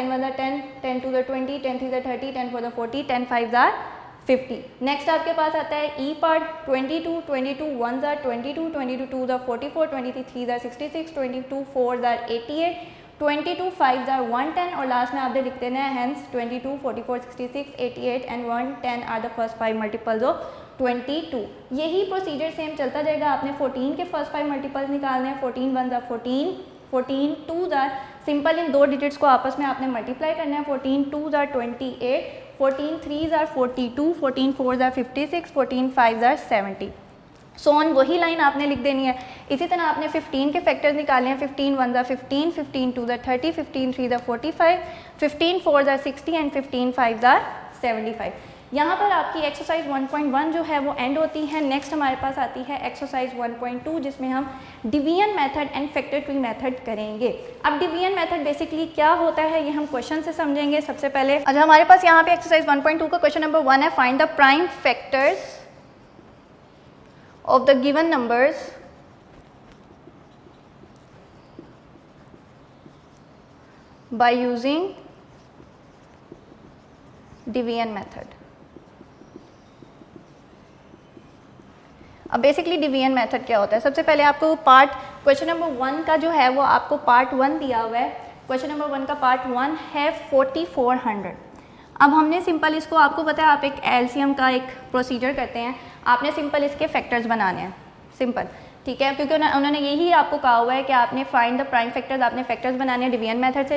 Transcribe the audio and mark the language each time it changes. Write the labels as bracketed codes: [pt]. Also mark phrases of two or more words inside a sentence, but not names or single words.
[hi] 10 1 ज़ा 10, 10 2 ज़ा 20, 10 3 ज़ा 30, 10 4 ज़ा 40, 10 5 ज़ा 50। नेक्स्ट आपके पास आता है ई पार्ट। 22 22 1 ज़ा 22, 22 2 ज़ा 44, 23 3 ज़ा 66, 22 4 ज़ा 88, [en] 22 5s are 110 [hi] और लास्ट में आपने लिख देना है [en] hence 22, 44, 66, 88 and 110 are the first 5 multiples of 22। [hi] यही प्रोसीजर सेम चलता जाएगा। आपने 14 के [en] first 5 multiples [hi] निकालने हैं। [en] 14 1s are 14, 14 2s are [hi] सिंपल, इन दो डिजिट्स को आपस में आपने मल्टीप्लाई करना है। [en] 14 2s are 28, 14 3s are 42, 14 4s are 56, 14 5s are 70। so on [hi] वही लाइन आपने लिख देनी है। इसी तरह आपने 15 के फैक्टर्स निकालने हैं। [en] 15 1s are 15, 15 2s are 30, 15 3s are 45, 15 4s are 60 एंड 15 5s are 75। [hi] यहाँ पर आपकी एक्सरसाइज 1.1 जो है वो एंड होती है। नेक्स्ट हमारे पास आती है एक्सरसाइज 1.2 जिसमें हम [en] division method and factor tree method [hi] करेंगे। अब [en] division method [hi] बेसिकली क्या होता है ये हम क्वेश्चन से समझेंगे। सबसे पहले अच्छा हमारे पास यहाँ पे एक्सरसाइज 1.2 का [en] question number 1 [hi] है, [en] find the prime factors of the given numbers by using division method। [hi] अब बेसिकली [en] division method [hi] क्या होता है, सबसे पहले आपको [en] part question number 1 [hi] का जो है वो आपको पार्ट 1 दिया हुआ है। [en] question number 1 [hi] का पार्ट 1 है 4400। अब हमने सिंपल इसको, आपको पता है आप एक एलसीएम का एक प्रोसीजर करते हैं, आपने सिंपल इसके फैक्टर्स बनाने हैं, सिंपल, ठीक है, क्योंकि उन्होंने यही आपको कहा हुआ है कि आपने [en] find the prime factors, [hi] आपने फैक्टर्स बनाने हैं [en] division method [hi] से।